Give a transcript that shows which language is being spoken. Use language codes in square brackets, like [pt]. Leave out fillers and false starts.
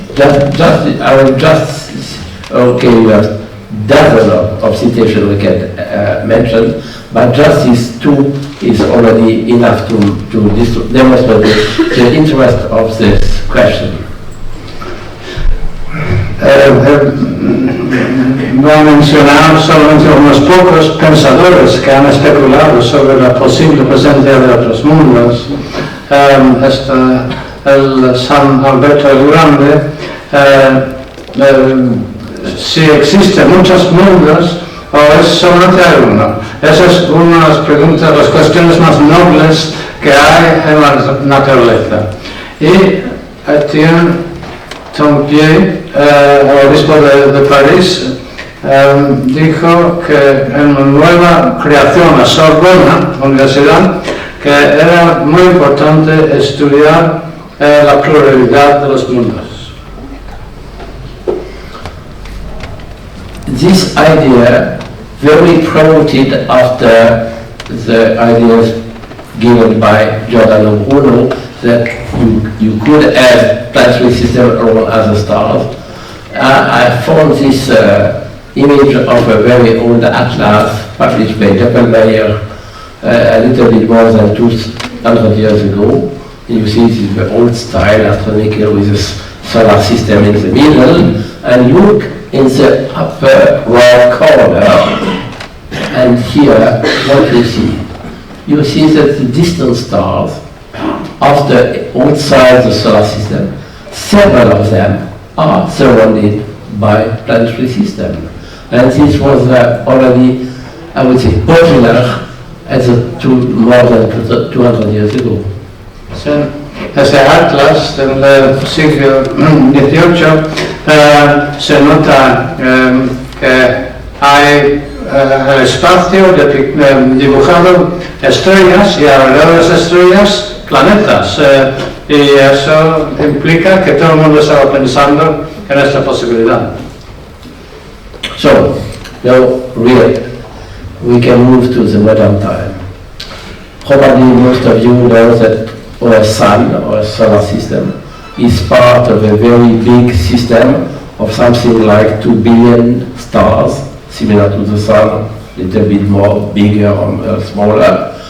[en] I will okay, we have dozens of citations we can mention, but just these two is already enough to demonstrate the interest of this question. [es] Voy a mencionar solamente unos pocos pensadores que han especulado sobre la posible presencia de otros mundos. Está el San Alberto el Grande. Si existen muchos mundos o es solamente hay uno. Esa es una de las preguntas, las cuestiones más nobles que hay en la naturaleza. Y Etienne Tompier, el obispo de París, dijo que en la nueva creación, la Sorbona, Universidad, que era muy importante estudiar la pluralidad de los mundos. [en] This idea, very promoted after the ideas given by Giordano Bruno, that you could have planetary system around other stars. I found this image of a very old atlas published by Doppelmayr a little bit more than 200 years ago. You see this is the old style astronomical with a solar system in the middle, and look in the upper right corner, and here what you see? You see that the distant stars outside the solar system, several of them are surrounded by planetary system. And this was already, I would say, popular more than 200 years ago. [es] Ese atlas del siglo XVIII se nota que hay el espacio dibujado estrellas y alrededor de las estrellas planetas, y eso implica que todo el mundo estaba pensando en esta posibilidad. [en] So, now really, we can move to the modern time. Probably most of you know that our sun, our solar system, is part of a very big system of something like 2 billion stars, similar to the sun, a little bit more bigger or smaller.